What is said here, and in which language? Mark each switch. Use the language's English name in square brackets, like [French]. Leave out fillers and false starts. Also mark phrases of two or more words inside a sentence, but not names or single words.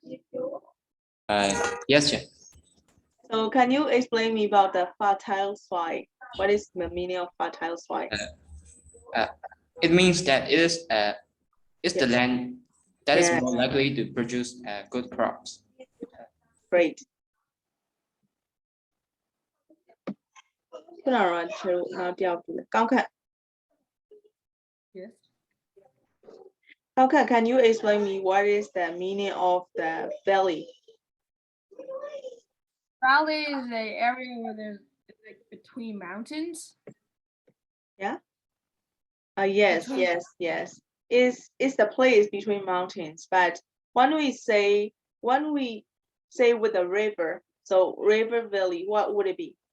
[English] Yes, Jen. so can you explain me about the fertile soil? What is the meaning of fertile soil? It means that it's the Yes. land that is Yes. more likely to produce good crops. Great. [Burmese] ခုနကတော့နောက်တစ်ယောက်ပြီလေကောင်းခန့် [English] Yes. ကောင်းခန့် can you explain me what is the meaning of the valley? Valley is a area where there's like between mountains. Yeah. Yes, Between- yes. Is the place between mountains, but when we say with a river, so river valley, what would it be?